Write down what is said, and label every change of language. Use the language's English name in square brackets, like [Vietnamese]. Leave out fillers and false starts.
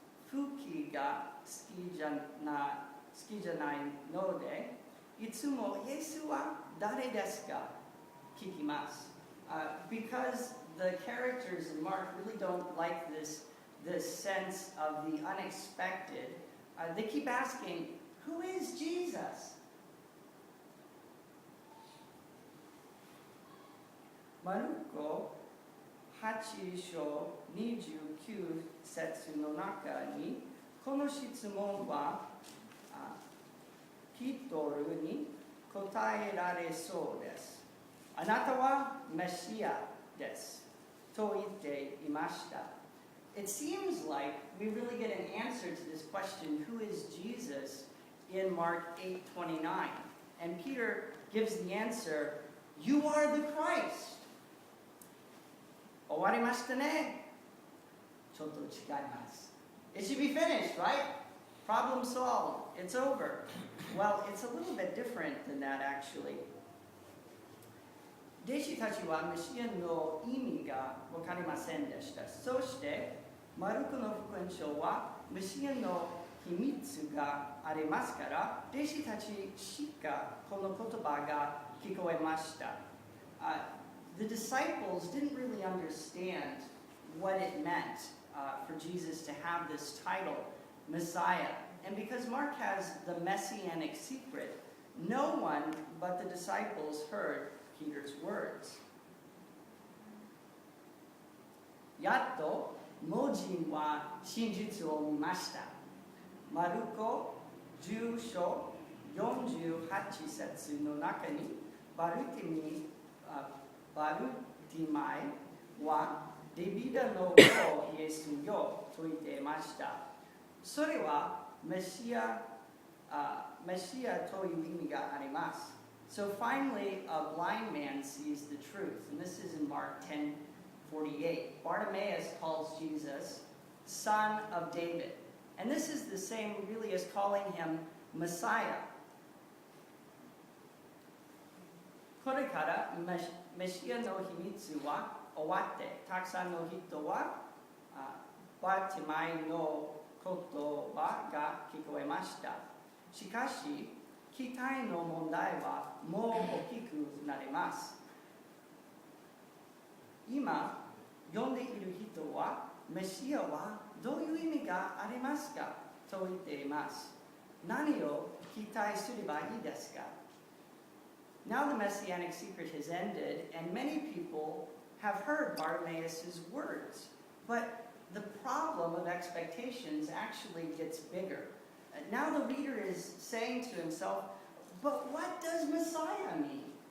[Japanese] 空気が好きじゃないので、いつもイエスは誰ですか聞きます。 [English] Because the characters in Mark really don't like this sense of the unexpected, they keep asking, who is Jesus? [Japanese] マルコ8章29節の中に、この質問はピトルに答えられそうです。あなたはメシアです。と言っていました。 [English] It seems like we really get an answer to this question, who is Jesus, in Mark 8:29. And Peter gives the answer, you are the Christ. [Japanese] 終わりましたね。ちょっと違います。 [English] It should be finished, right? Problem solved. It's over. Well, it's a little bit different than that, actually. [Japanese] 弟子たちはメシアの意味が分かりませんでした。そして、マルコの福音書はメシアの秘密がありますから、弟子たちしかこの言葉が聞こえました。 [English] The disciples didn't really understand what it meant for Jesus to have this title, Messiah. And because Mark has the messianic secret, no one but the disciples heard Peter's words. [Japanese] やっと盲人は真実を見ました。マルコ10章48節の中にバルティマイはデビダの子イエスよと言っていました。それはメシアという意味があります。 [English] So finally, a blind man sees the truth, and this is in Mark 10:48. Bartimaeus calls Jesus Son of David, and this is the same really as calling him Messiah. [Japanese] これからメシアの秘密は終わって、たくさんの人はバティマイの言葉が聞こえました。しかし、期待の問題はもう大きくなります。今、読んでいる人は、メシアはどういう意味がありますかと言っています。何を期待すればいいですか [English] Now the messianic secret has ended, and many people have heard Bartimaeus' words. But the problem of expectations actually gets bigger. Now the reader is saying to himself, but what does Messiah mean?